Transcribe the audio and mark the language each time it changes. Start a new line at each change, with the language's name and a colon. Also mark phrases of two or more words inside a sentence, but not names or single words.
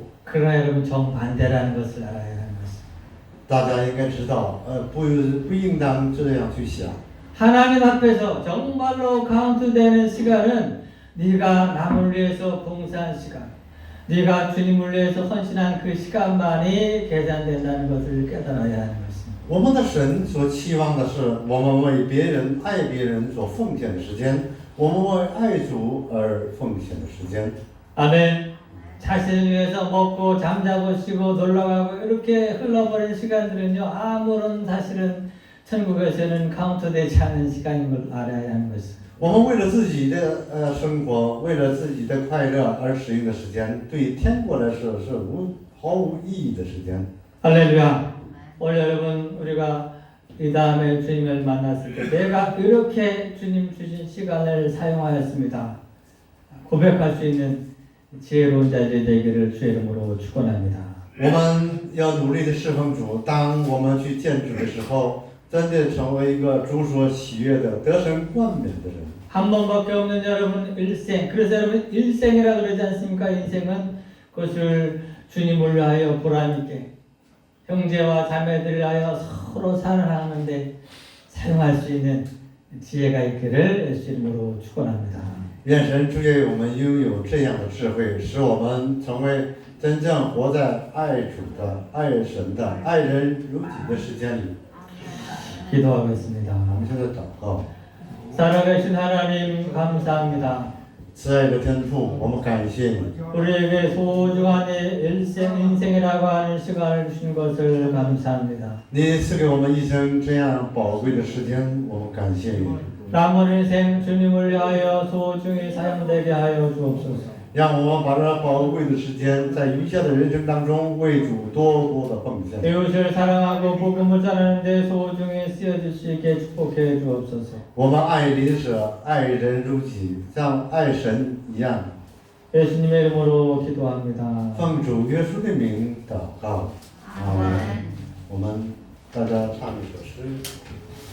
Korean: 그러나 여러분 정반대라는 것을 알아야 하는 것입니다.
Chinese: 大家应该知道，不应当这样去想。
Korean: 하나님 앞에서 정말로 카운트되는 시간은 네가 남을 위해서 봉사한 시간, 네가 주님을 위해서 헌신한 그 시간만이 계산된다는 것을 깨달아야 하는 것입니다.
Chinese: 我们的神所期望的是，我们为别人、爱别人所奉献的时间，我们为爱主而奉献的时间。
Korean: 아멘. 자신을 위해서 먹고 잠자고 쉬고 놀러가고 이렇게 흘러버린 시간들은요, 아무런 사실은 천국에서는 카운트되지 않은 시간인 걸 알아야 하는 것입니다.
Chinese: 我们为了自己的生活，为了自己的快乐而使用的时间，对天国来说是毫无意义的时间。
Korean: 할렐루야. 오늘 여러분 우리가 이 다음에 주님을 만났을 때 내가 이렇게 주님 주신 시간을 사용하였습니다. 고백할 수 있는 지혜로운 자들이 되기를 주의 이름으로 축원합니다.
Chinese: 我们要努力的侍奉主，当我们去见主的时候，真的成为一个主所喜悦的、得神冠冕的人。
Korean: 한 번밖에 없는 여러분 일생. 그래서 여러분 일생이라 그러지 않습니까? 인생은 그것을 주님을 위하여 보람있게 형제와 자매들을 위하여 서로 사랑하는데 사용할 수 있는 지혜가 있기를 예수 이름으로 축원합니다.
Chinese: 愿神祝愿我们拥有这样的智慧，使我们成为真正活在爱主的、爱神的、爱人如己的时间里。
Korean: 기도하겠습니다.
Chinese: 我们现在祷告，
Korean: 살아계신 하나님 감사합니다.
Chinese: 慈爱的天父，我们感谢你，
Korean: 우리에게 소중한 인생이라고 하는 시간을 주신 것을 감사합니다.
Chinese: 你赐给我们一生这样宝贵的时间，我们感谢你。
Korean: 남은 인생 주님을 위하여 소중히 사용되게 하여 주옵소서.
Chinese: 让我们把这宝贵的时间，在余下的人生当中，为主多多的奉献。
Korean: 이웃을 사랑하고 복음을 전하는데 소중히 쓰여질 수 있게 축복해 주옵소서.
Chinese: 我们爱邻舍，爱人如己，像爱神一样。
Korean: 예수님의 이름으로 기도합니다.
Chinese: 奉主耶稣的名祷告，阿门。我们大家唱一首诗。